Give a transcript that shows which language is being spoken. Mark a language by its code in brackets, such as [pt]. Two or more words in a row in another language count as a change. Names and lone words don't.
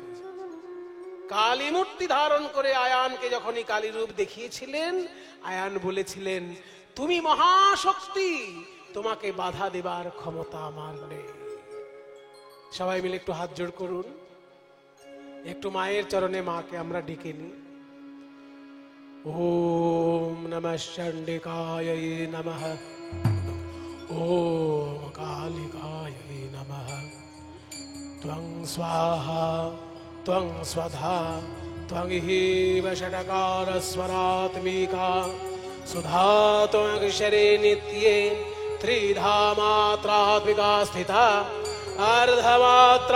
[bn] কালী মূর্তি ধারণ করে আয়ানকে যখনই কালী রূপ দেখিয়েছিলেন, আয়ান বলেছিলেন তুমি মহাশক্তি, তোমাকে বাধা দেবার ক্ষমতা আমার নেই। সবাই মিলে একটু হাত জোড় করুন, একটু মায়ের চরণে মাকে আমরা ডেকে নিই। [sa] ओम नमः चंडिकायै नमः। ओम कालिकायै नमः। त्वं स्वाहा त्वं स्वधा त्वं हीव षट्कारस्वरात्मिका सुधा त्वमक्षरे नित्ये त्रिधा मात्रात्मिका स्थिता अर्धमात्रा